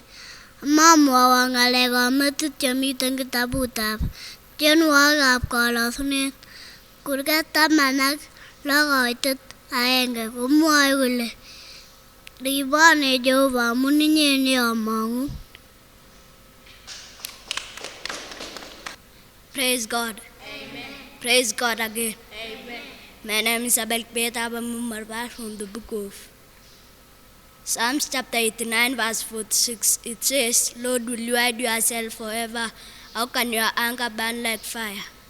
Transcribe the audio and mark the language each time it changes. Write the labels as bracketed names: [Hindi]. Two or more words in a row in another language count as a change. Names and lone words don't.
[Kalenjin] Momwowon ng'alekab metit chemiten kitabutab tienwogikab kalosunet. Kurgat 16:1 komwoe kole ribon en Jehova amun inye neomong'u. [English] Praise God. Amen. Praise God again. Amen. My name is Abel Beta Marbar from the book of Psalms chapter 89 verse 46. It says, Lord, will you hide yourself forever? How can your anger burn like fire?